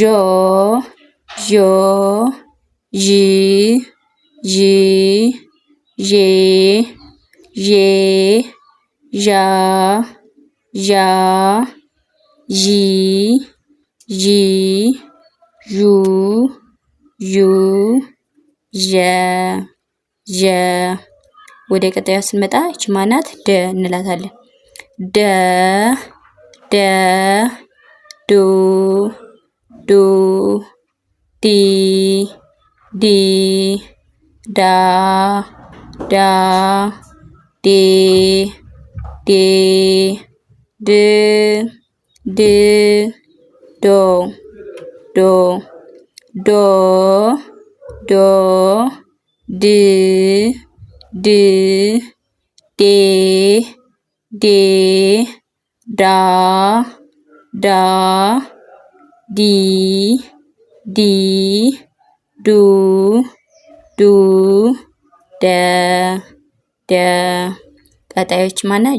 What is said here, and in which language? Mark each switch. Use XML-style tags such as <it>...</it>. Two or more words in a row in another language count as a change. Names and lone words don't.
<am>ዦ ዥ ዥ ዤ ዤ ዣ ዣ ዢ ዢ ዡ ዡ ዠ ዠ ወደ ቀጣዩ ስንመጣ ይቺ ማናት? ደ እንላታለን። ደ ደ ዱ ዱ ዲ ዲ ዳ ዳ ዴ ዴ ድ ድ ዶ ዶ ዶ ዶ ድ ድ ዴ ዴ ዳ ዳ ዲ ዲ ዱ ዱ ደ ደ ቀጣዮች ማነው?</am>